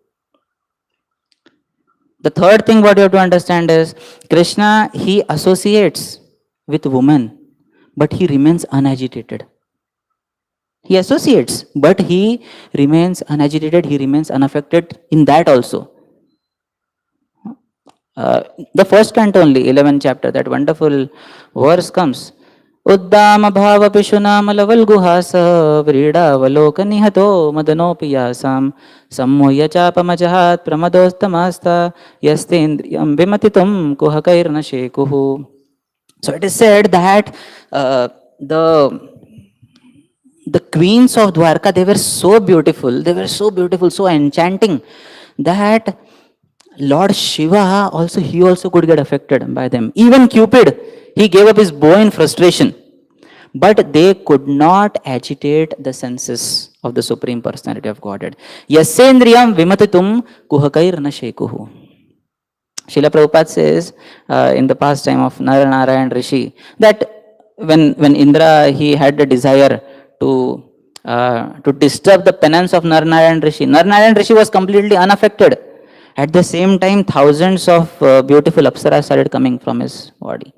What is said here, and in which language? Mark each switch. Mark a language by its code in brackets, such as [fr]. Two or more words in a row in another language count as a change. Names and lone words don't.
[en] The third thing what you have to understand is, Krishna, he associates with woman, but he remains unagitated. He associates, but he remains unagitated, he remains unaffected in that also. The first canto only, 11th chapter, that wonderful verse comes. [sa] उद्दाम भाव पिशुनम् लवल् गुहास व्रीड वलोक निहतो मदनो पियासम् सम्मोय चापमजहात् प्रमदोस्तमस्त यस्तेन्द्रियम् विमतितुम् कुहकैर्न शेकुहु. [en] So it is said that the The queens of Dwarka, they were so beautiful, so enchanting that Lord Shiva also, he also could get affected by them. Even Cupid, he gave up his bow in frustration. But they could not agitate the senses of the Supreme Personality of Godhead. [sa] यसेन्द्रियम् विमतितुम् कुहकैर् न शेकुहु. [en] Srila Prabhupada says in the pastime of Narayan Rishi that when Indra, he had the desire to disturb the penance of Narayan Rishi was completely unaffected. At the same time, thousands of beautiful apsaras started coming from his body.